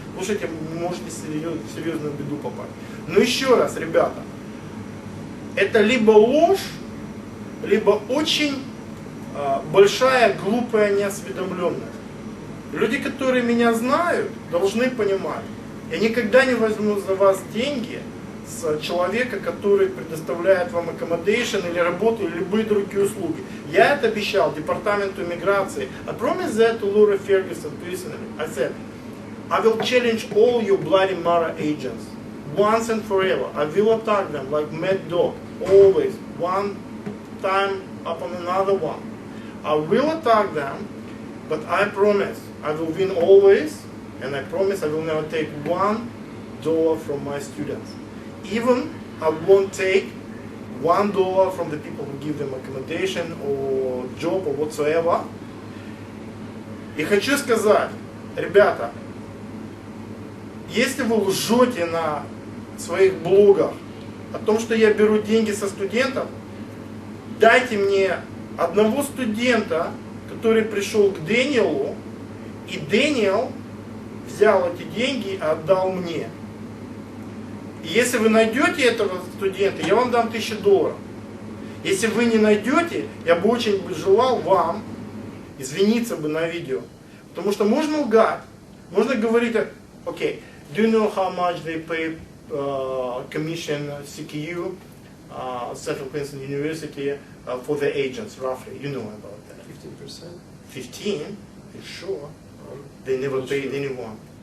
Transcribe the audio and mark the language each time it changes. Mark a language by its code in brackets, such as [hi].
[ru] Слушайте, вы можете в серьезную беду попасть. Но еще раз, ребята, это либо ложь, либо очень большая глупая неосведомленность. Люди, которые меня знают, должны понимать, я никогда не возьму за вас деньги с человека, который предоставляет вам accommodation или работу, или любые другие услуги. Я это обещал департаменту иммиграции. [en] I promised that to Laura Ferguson personally. I said, I will challenge all you bloody Mara agents, once and forever. I will attack them like mad dog, always, one time upon another one. I will attack them, but I promise I will win always, and I promise I will never take $1 from my students. Even I won't take $1 from the people who give them accommodation or job or whatsoever. [ru] И хочу сказать, ребята, если вы лжете на своих блогах о том, что я беру деньги со студентов, дайте мне одного студента, который пришел к Дэниелу, и Дэниел взял эти деньги и отдал мне. И если вы найдете этого студента, я вам дам $1000. Если вы не найдете, я бы очень желал вам извиниться бы на видео. Потому что можно лгать, можно говорить, окей, [en] do you know how much they pay commission CQU, Central Queensland University, for the agents, roughly? You know about that. 15%? 15? You sure? They never paid anyone.